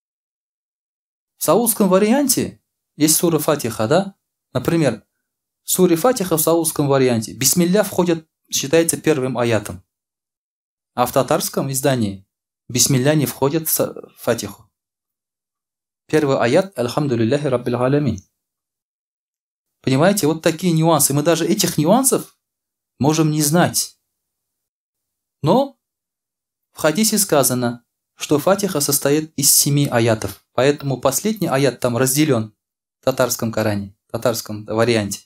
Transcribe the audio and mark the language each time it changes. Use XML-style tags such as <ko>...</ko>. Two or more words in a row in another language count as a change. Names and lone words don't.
<ru>В саудском варианте есть сура Фатиха, да? Например, в суре Фатиха в саудском варианте бисмилля входит, считается первым аятом. А в татарском издании бисмилля не входит в Фатиху. Первый аят</ru> <ar>«الحمد لله رب العالمين».</ar> <ru>Понимаете, вот такие нюансы. Мы даже этих нюансов можем не знать. Но в хадисе сказано, что Фатиха состоит из 7 аятов. Поэтому последний аят там разделен в татарском Коране, в татарском варианте.</ru>